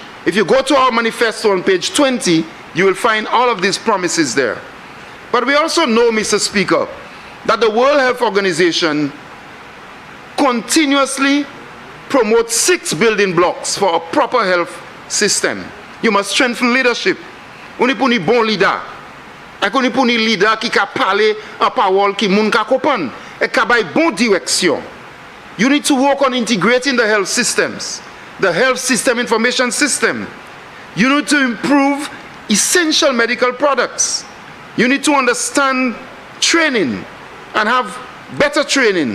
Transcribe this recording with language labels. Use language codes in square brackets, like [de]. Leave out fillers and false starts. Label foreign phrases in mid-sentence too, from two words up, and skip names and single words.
[en] If you go to our manifesto on page 20, you will find all of these promises there. But we also know, Mr. Speaker, that the World Health Organization continuously promotes 6 building blocks for a proper health system. You must strengthen leadership. [acf] On pou ni bon leader. Ak on pou ni leader qui ka parler en parole qui moun ka comprendre et ka bay bon direction. [en] You need to work on integrating the health systems, the health system information system. You need to improve essential medical products. You need to understand training and have better training.